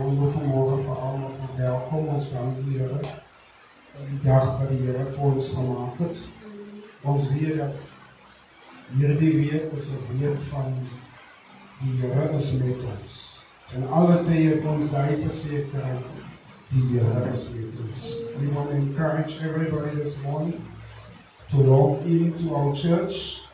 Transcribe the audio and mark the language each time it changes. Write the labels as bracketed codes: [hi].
[af] Ons wil vanmorgen voor allemaal verwelkom. Ons dank die Here. Die dag wat die Here vir ons gemaakt het. Ons weet dat hierdie week is 'n week van die Here is met ons. En alle tye het ons daai versekering, die Here is met ons. [en] We want to encourage everybody this morning to log in to our church.